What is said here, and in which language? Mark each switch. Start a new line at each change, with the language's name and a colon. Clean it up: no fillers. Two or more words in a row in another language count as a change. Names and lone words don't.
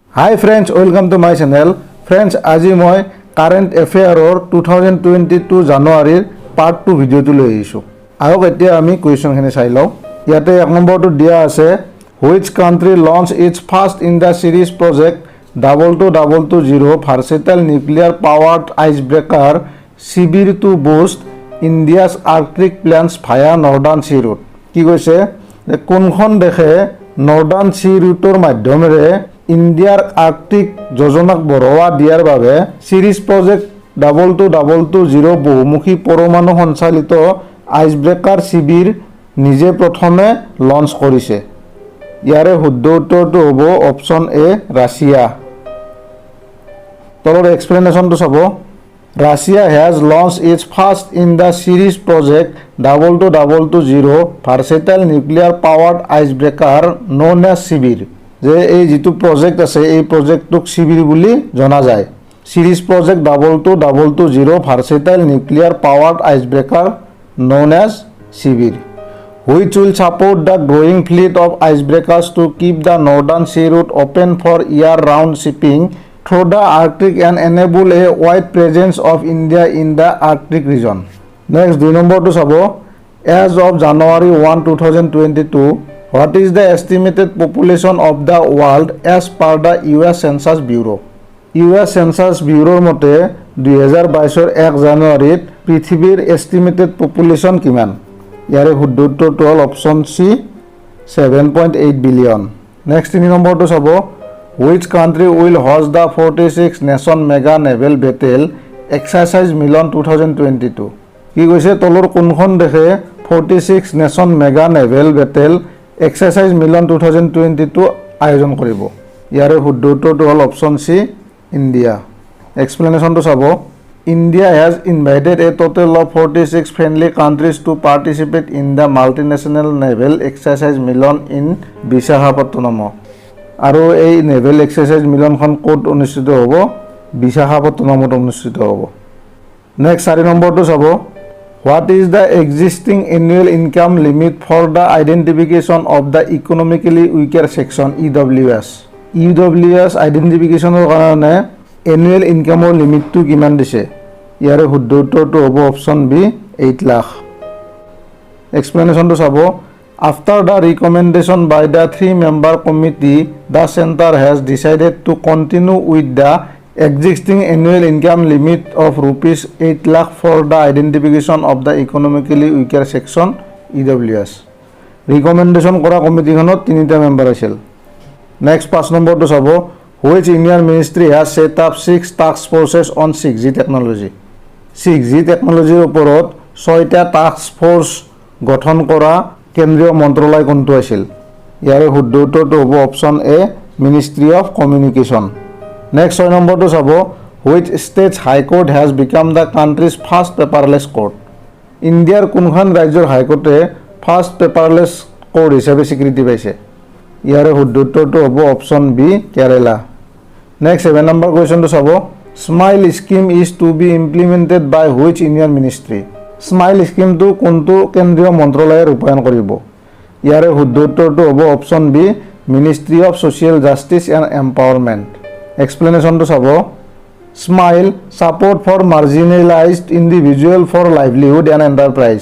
English: Hi friends, welcome to my channel. Friends,
Assamese: আজি মই
English: current affairs
Assamese: 2022 জানুৱাৰীৰ পাৰ্ট 2 ভিডিঅ'টো লৈ আহিছোঁ। আহক এতিয়া আমি কুৱেশ্যনখিনি চাই লওঁ। ইয়াতে এক নম্বৰটো দিয়া আছে
English: which country launched its first in the series project 2220 versatile nuclear powered icebreaker Sibir to boost India's Arctic plans via Northern Sea Route।
Assamese: কি কৈছে যে কোনখন দেশে নৰ্দাৰ্ণ সি ৰুটৰ মাধ্যমেৰে ইণ্ডিয়াৰ আৰ্কটিক যোজনাক বঢ়োৱা দিয়াৰ বাবে
English: series project
Assamese: 2220 বহুমুখী পৰমাণু সঞ্চালিত আইচব্ৰেকাৰ শিবিৰ নিজে প্ৰথমে লঞ্চ কৰিছে। ইয়াৰে শুদ্ধ উত্তৰটো হ'ব অপশ্যন এ ৰাছিয়া। তলৰ এক্সপ্লেনেশ্যনটো চাব।
English: Russia has launched its first in the series project 2220 versatile nuclear powered icebreaker known as Sibir।
Assamese: যে এই যেটো প্ৰজেক্ট আছে এই প্ৰজেক্টটোক শিবিৰ বুলি জনা যায়।
English: series project 2220 versatile nuclear powered icebreaker known as Sibir, which will support the growing fleet of icebreakers to keep the northern sea route open for year-round shipping through the Arctic and enable a wide presence of India in the Arctic region. Next, 2 number
Assamese: তো চাব.
English: As of January 1, 2022, what is the estimated population of the world as per the US Census Bureau?
Assamese: US Census Bureau মতে 2022 1 জানুৱাৰীত পৃথিৱীৰ
English: estimated population
Assamese: কিমান? ইয়াৰে শুদ্ধ উত্তৰটো হ'ল অপশ্যন সি 7.8 বিলিয়ন। Next, 3 নম্বৰ তো চাব.
English: Which country will host the 46 nation mega naval battle exercise Milan 2022?
Assamese: কি কৈছে তলৰ কোনখন দেশে
English: 46 nation mega naval battle exercise Milan 2022
Assamese: আয়োজন কৰিব? ইয়াৰে শুদ্ধ উত্তৰটো হ'ল অপশ্যন সি ইণ্ডিয়া। এক্সপ্লেনেশ্যনটো চাব।
English: India has invited a total of 46 friendly countries to participate in the multinational naval exercise Milan in Visakhapatnam।
Assamese: আৰু এই
English: naval exercise
Assamese: মিলনখন ক'ত অনুষ্ঠিত হ'ব? বিশাখাপট্টনমত অনুষ্ঠিত হ'ব। নেক্সট 4 নম্বৰটো চাব।
English: What is the existing annual income limit for the identification of the economically weaker section EWS?
Assamese: EWS আইডেণ্টিফিকেশ্যনৰ কাৰণে
English: annual income limit
Assamese: কিমান দিছে? ইয়াৰে শুদ্ধ উত্তৰটো হ'ব অপশ্যন বি 8 লাখ। এক্সপ্লেনেশ্যনটো চাব।
English: After the recommendation by the 3-member committee, the center has decided to continue with the existing annual income limit of rupees 8 lakh for the identification of the economically weaker section EWS.
Assamese: Recommendation কৰা কমিটিখনত 3টা মেম্বাৰ আছিল। Next 5 নম্বৰটো চাব।
English: Which Indian ministry has set up 6 task forces on 6G technology?
Assamese: 6G technologyৰ ওপৰত 6টা
English: task force
Assamese: গঠন কৰা কেন্দ্ৰীয় মন্ত্ৰালয় কোনটো আছিল? ইয়াৰে শুদ্ধ উত্তৰটো হ'ব অপশ্যন এ মিনিষ্ট্ৰি অফ কমিউনিকেশ্যন। নেক্সট 6 নম্বৰটো চাব।
English: Which state's high court has become the country's first paperless court?
Assamese: ইণ্ডিয়াৰ কোনখন ৰাজ্যৰ হাইকোৰ্টে
English: first paperless court
Assamese: হিচাপে স্বীকৃতি পাইছে? ইয়াৰে শুদ্ধ উত্তৰটো হ'ব অপশ্যন বি কেৰালা। নেক্সট 7 নম্বৰ কুৱেশ্যনটো চাব।
English: SMILE scheme is to be implemented by which union ministry?
Assamese: স্মাইল স্কিমটো কোনটো কেন্দ্ৰীয় মন্ত্ৰালয়ে ৰূপায়ণ কৰিব? ইয়াৰে শুদ্ধ উত্তৰটো হ'ব অপশ্যন বি মিনিষ্ট্ৰি অফ ছ'চিয়েল জাষ্টিছ এণ্ড এম্পাৱাৰমেণ্ট। এক্সপ্লেনেশ্যনটো চাব।
English: SMILE Support for Marginalized Individual for Livelihood and Enterprise.